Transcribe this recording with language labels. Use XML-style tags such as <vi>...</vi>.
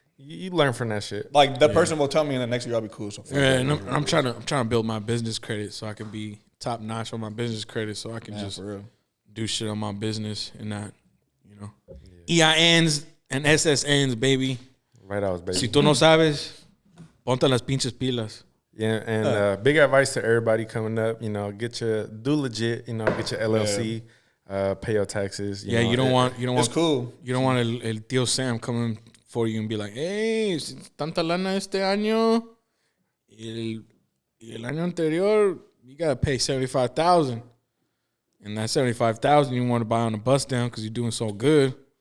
<en>you learn from that shit. like the person will tell me in the next year I'll be cool. So Yeah, and I'm trying to build my business credit so I can be top notch on my business credit, so I can Yeah, just for real. do shit on my business and not, EINs and SSNs, baby. Right out, baby.</en> <es>Si tú no sabes, ponte las pinches pilas.</es> <en>Yeah, and big advice to everybody coming up, do legit, get your LLC, pay your taxes. You don't want It's cool. You don't want el tío Sam coming for you and be like, hey,</en> <es>tanta lana este año, y el año anterior,</es> <en>you gotta pay $75,000, and that $75,000 you want to buy on the bus down because you're doing so good.</en>